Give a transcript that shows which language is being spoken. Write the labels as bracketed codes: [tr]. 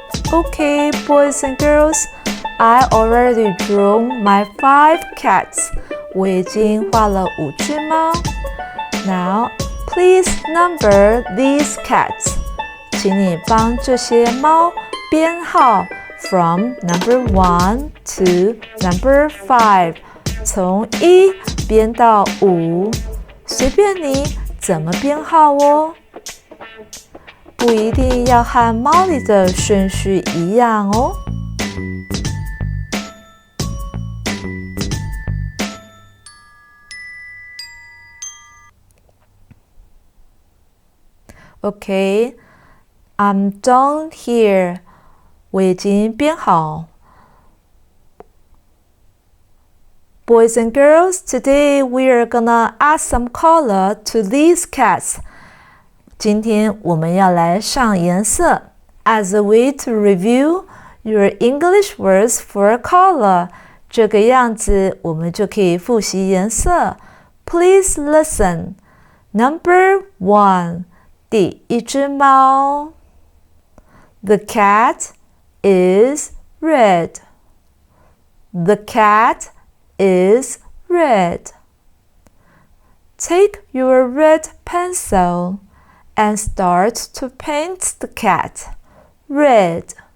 [en] Okay, boys and girls, I already drew my 5 cats. [zh] 我已经画了5只猫。 [en] Now, please number these cats. [zh] 请你帮这些猫编号 [en] from number 1 to number 5. [zh] 从1编到5，随便你怎么编号哦。不一定要和猫里的顺序一样哦。 [en] Okay, I'm done here. [zh] 我已经编好。 [en] Boys and girls, today we are gonna add some color to these cats. [zh] 今天我们要来上颜色 [en] as a way to review your English words for color. [zh] 这个样子我们就可以复习颜色。 [en] Please listen. Number 1. [zh] 第一只猫 [en] The cat is red. The cat is red. Take your red pencil and start to paint the cat red.